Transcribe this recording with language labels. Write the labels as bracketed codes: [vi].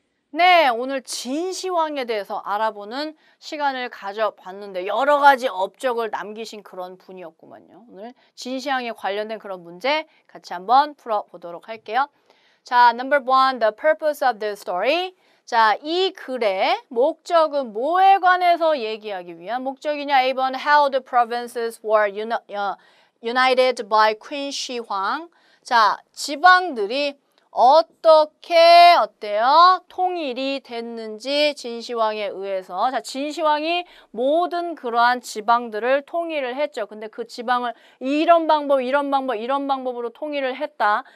[ko] 네, 오늘 진시황에 대해서 알아보는 시간을 가져봤는데 여러 가지 업적을 남기신 그런 분이었구만요. 오늘 진시황에 관련된 그런 문제 같이 한번 풀어보도록 할게요. [en] 자, number one, the purpose of the story. [ko] 자, 이 글의 목적은 뭐에 관해서 얘기하기 위한 목적이냐? [en] 1번, how the provinces were united by Queen Shihwang. [ko] 자, 지방들이 어떻게 어때요? 통일이 됐는지 진시황에 의해서. 자, 진시황이 모든 그러한 지방들을 통일을 했죠. 근데 그 지방을 이런 방법, 이런 방법으로 통일을 했다.